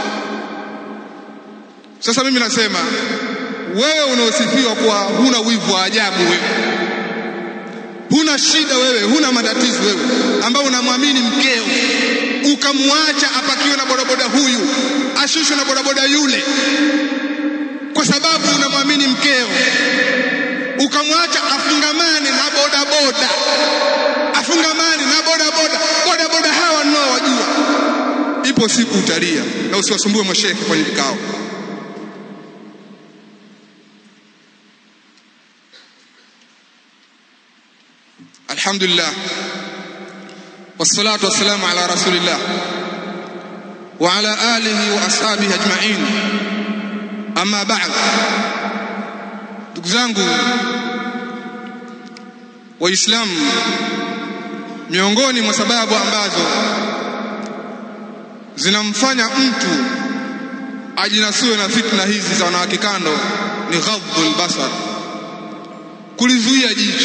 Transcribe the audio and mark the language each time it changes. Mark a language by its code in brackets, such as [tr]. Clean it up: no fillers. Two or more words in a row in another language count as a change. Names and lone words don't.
[sw] Sasa mimi nasema wewe unaosifiwa kwa huna wivu wa ajabu, wewe huna shida, wewe huna matatizo, wewe ambao unamwamini mkeo ukamwacha apakiwe na bodaboda huyu, ashushwe na bodaboda yule, kwa sababu unamwamini mkeo, ukamwacha afungamane na bodaboda, afungamane na bodaboda hawa nao wajua, ipo siku utalia. Na usiwasumbue mashehe kwenye vikao. [ar] الحمد لله والصلاة والسلام على رسول الله وعلى آله وأصحابه أجمعين، أما بعد. [sw] Ndugu zangu Waislamu, miongoni mwa sababu ambazo zinamfanya mtu ajinasue na fitna hizi za wanawake kando ni [ar] غض البصر, [sw] kulizuia jicho.